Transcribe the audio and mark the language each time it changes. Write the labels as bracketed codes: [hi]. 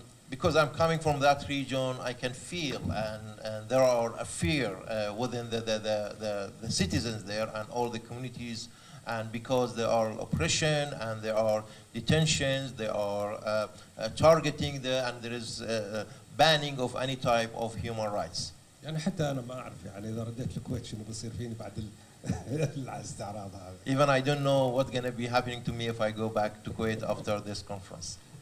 [en] Because I'm coming from that region, I can feel and there are a fear within the citizens there and all the communities, and because there are oppression and there are detentions, there are targeting there, and there is banning of any type of human rights. [ar] يعني حتى انا ما اعرف يعني اذا رديت الكويت شنو بيصير فيني بعد الاستعراض هذا. [en] Even I don't know what's going to be happening to me if I go back to Kuwait after this conference.